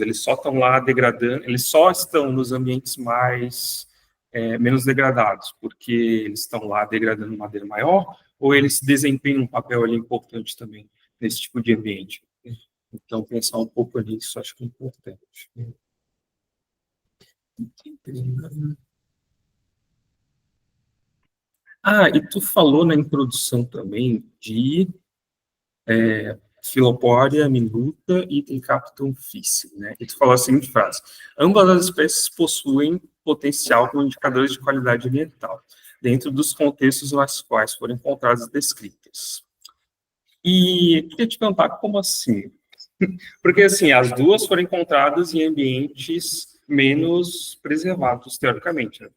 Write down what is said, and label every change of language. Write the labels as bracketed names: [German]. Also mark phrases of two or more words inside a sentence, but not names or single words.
[Portuguese] Eles só estão lá degradando, eles só estão nos ambientes menos degradados, porque eles estão lá degradando madeira maior, ou eles desempenham um papel ali importante também nesse tipo de ambiente. Então, pensar um pouco nisso, acho que é importante. E tu falou na introdução também de Filopódia minuta e Tricaptum officii, né? E tu falou a seguinte frase: ambas as espécies possuem potencial como indicadores de qualidade ambiental, dentro dos contextos nas quais foram encontradas e descritas. E queria te perguntar, como assim? Porque, assim, as duas foram encontradas em ambientes menos preservados, teoricamente, né?